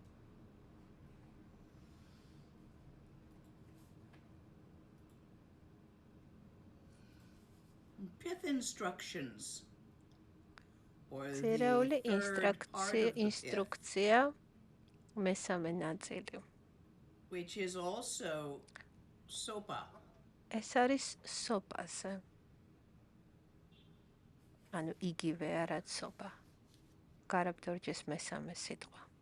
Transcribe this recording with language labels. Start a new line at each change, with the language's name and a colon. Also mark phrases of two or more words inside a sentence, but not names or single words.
English: Pith instructions.
Georgian: Ცერეული ინსტრუქცია მესამე ნაწილი.
English: Which is also sopa.
Georgian: ეს არის სოპაზე. ანუ იგივე რაც სოპა. გარაბდორჯეს მესამე სიტყვა.